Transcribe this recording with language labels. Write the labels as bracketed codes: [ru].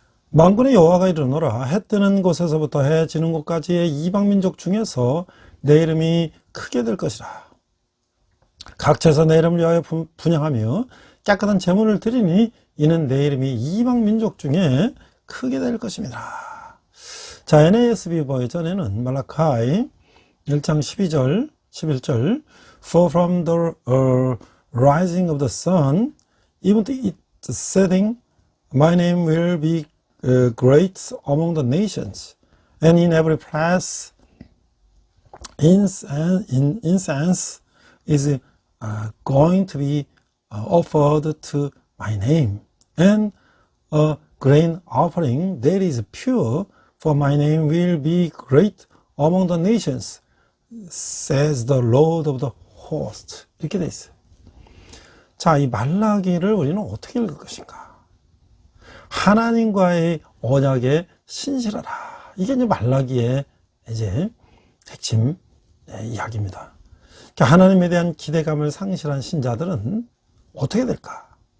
[ko] 만군의 여호와가 이르노라. 해 뜨는 곳에서부터 해 지는 곳까지의 이방민족 중에서 내 이름이 크게 될 것이라. 각처에서 내 이름을 위하여 분향하며 깨끗한 제물을 드리니 이는 내 이름이 이방민족 중에 크게 될 것입니다. 자, NASB 버전에는 말라카이 1장 12절, 11절 [en] For from the rising of the sun even to its setting my name will be great among the nations and in every place incense is going to be offered to my name and a grain offering that is pure for my name will be great among the nations says the Lord of the host. [ko] 이렇게 돼 있어요. 자, 이 말라기를 우리는 어떻게 읽을 것인가? 하나님과의 언약에 신실하라. 이게 이제 말라기의 이제 핵심 이야기입니다. 하나님에 대한 기대감을 상실한 신자들은 어떻게 될까?